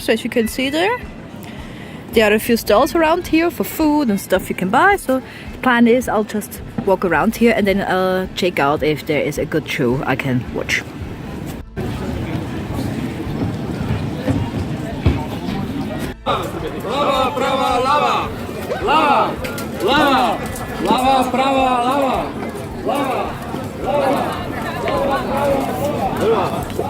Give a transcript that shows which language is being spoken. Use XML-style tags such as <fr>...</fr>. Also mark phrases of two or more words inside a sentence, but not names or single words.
<en>So as you can see there are a few stalls around here for food and stuff you can buy. So the plan is I'll just walk around here and then I'll check out if there is a good show I can watch. Prawa, prawa, lawa! Lawa! Lawa! Lawa, prawa, lawa! Lawa! Lawa! Lawa, prawa, lawa!</en>